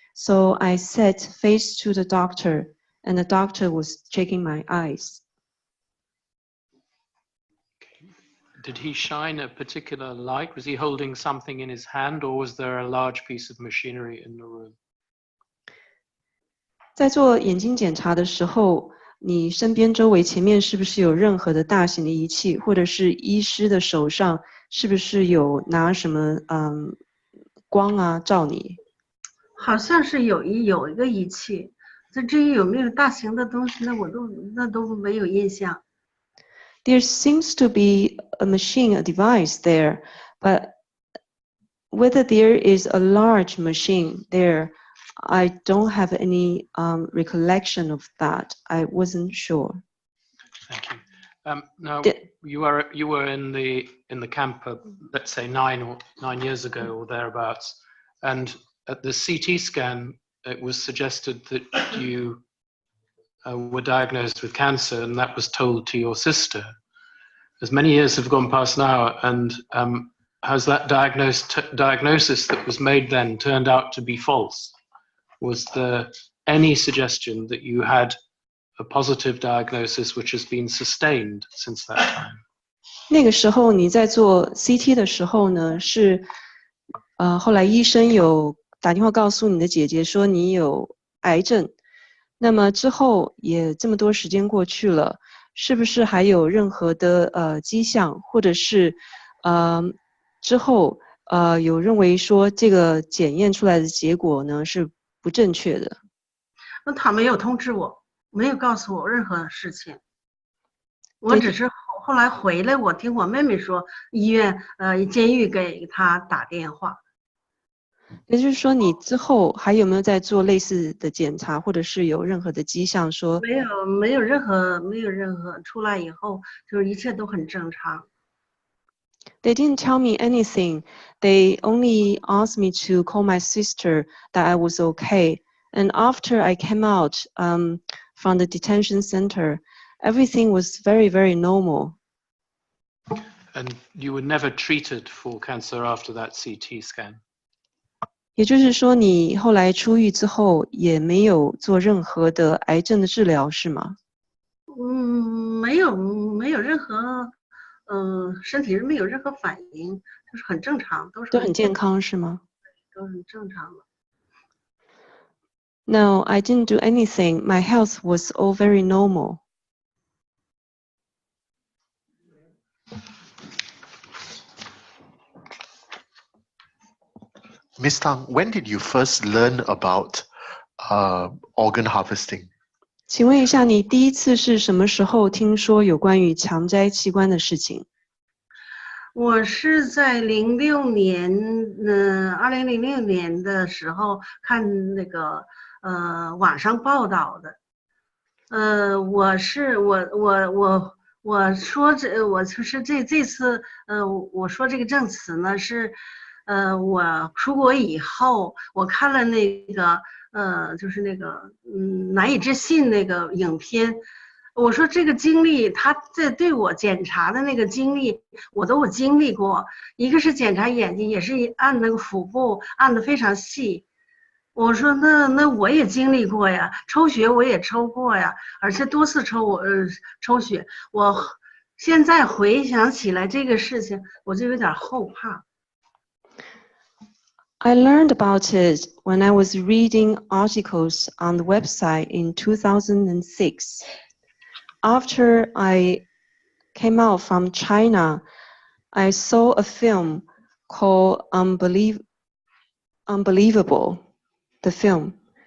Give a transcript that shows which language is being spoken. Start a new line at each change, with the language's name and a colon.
English: So I sat face to the doctor, and the doctor was checking my eyes. Did he shine a particular light? Was he holding something in his hand, or was there a large piece of machinery in the room?
Chinese: 在做眼睛检查的时候，你身边周围前面是不是有任何的大型的仪器，或者是医师的手上是不是有拿什么光啊照你？好像是有一个仪器，至于有没有大型的东西，那都没有印象。
English: There seems to be a machine, a device there, but whether there is a large machine there, I don't have any recollection of that. I wasn't sure. Thank you. Now you were in the camp, let's say 9 years ago or thereabouts, and at the CT scan, it was suggested that you were diagnosed with cancer, and that was told to your sister. As many years have gone past now, and has that diagnosis that was made then turned out to be false? Was there any suggestion that you had a positive diagnosis which has been sustained since that time?
Chinese: 那个时候你在做 CT 的时候呢，是后来医生有打电话告诉你的姐姐说你有癌症，那么之后也这么多时间过去了，是不是还有任何的迹象，或者是之后有认为说这个检验出来的结果呢是不正确的？那他没有通知我，没有告诉我任何事情，我只是后来回来，我听我妹妹说医院监狱给他打电话。也就是说，你之后还有没有在做类似的检查，或者是有任何的迹象说？没有任何出来以后就是一切都很正常。
English: They didn't tell me anything. They only asked me to call my sister that I was okay. And after I came out from the detention center, everything was very, very normal. And you were never treated for cancer after that CT scan?
Chinese: 也就是说，你后来出狱之后也没有做任何的癌症的治疗，是吗？没有任何身体没有任何反应，就是很正常，都很健康，是吗？都很正常的。
English: No, I didn't do anything. My health was all very normal. Miss Tang, when did you first learn about organ harvesting?
Chinese: 请问一下，你第一次是什么时候听说有关于强摘器官的事情？我是在2006年的时候看那个网上报道的。我说这次我说这个证词呢是我出国以后我看了那个就是那个难以置信那个影片。我说这个经历，他在对我检查的那个经历，我都经历过。一个是检查眼睛，也是按那个腹部按得非常细。我说那我也经历过呀，抽血我也抽过呀，而且多次抽血。我现在回想起来这个事情，我就有点后怕。
English: I learned about it when I was reading articles on the website in 2006. After I came out from China, I saw a film called Unbelievable, the film.